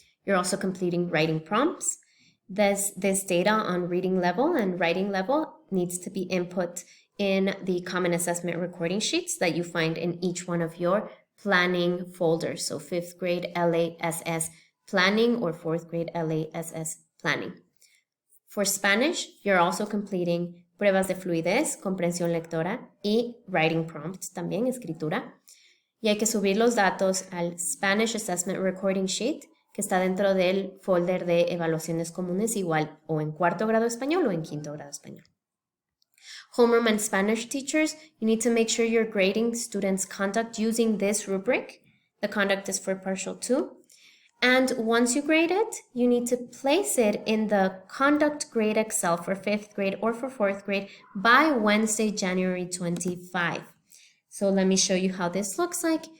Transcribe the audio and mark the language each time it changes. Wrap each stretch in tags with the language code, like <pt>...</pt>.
<en>You're also completing writing prompts. This data on reading level and writing level needs to be input in the common assessment recording sheets that you find in each one of your planning folders. So 5th grade LASS planning or 4th grade LASS planning. For Spanish, you're also completing</en> <es>pruebas de fluidez, comprensión lectora y</es> <en>writing prompt,</en> <es>también escritura. Y hay que subir los datos al Spanish Assessment Recording Sheet, que está dentro del folder de evaluaciones comunes, igual o en 4º grado español o en 5º grado español.</es> <en>Homeroom and Spanish teachers, you need to make sure you're grading students' conduct using this rubric. The conduct is for partial 2. And once you grade it, you need to place it in the conduct grade Excel for 5th grade or for 4th grade by Wednesday, January 25. So let me show you how this looks like.</en>